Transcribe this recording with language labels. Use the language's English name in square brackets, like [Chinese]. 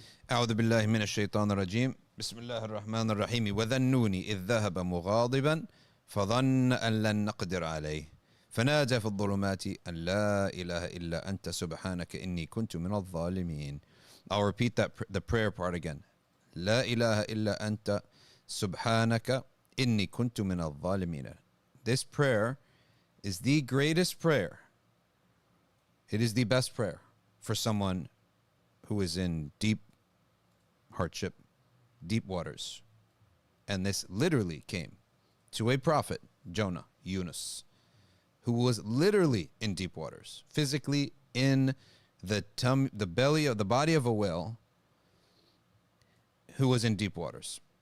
[Arabic] أعوذ بالله من الشيطان الرجيم بسم الله الرحمن الرحيم وذنوني إذ ذهب مغاضبا فظن أن لن نقدر عليه فنادى في الظلمات أن لا إله إلا أنت سبحانك إني كنت من الظالمين. [English] I'll repeat the prayer part again. [Arabic] لا إله إلا أنت سبحانك إني كنت من الظالمين. [English] This prayer is the greatest prayer. It is the best prayer for someone who is in deep hardship, deep waters. And this literally came to a prophet, Jonah, Yunus, who was literally in deep waters, physically in the belly of the body of a whale, who was in deep waters.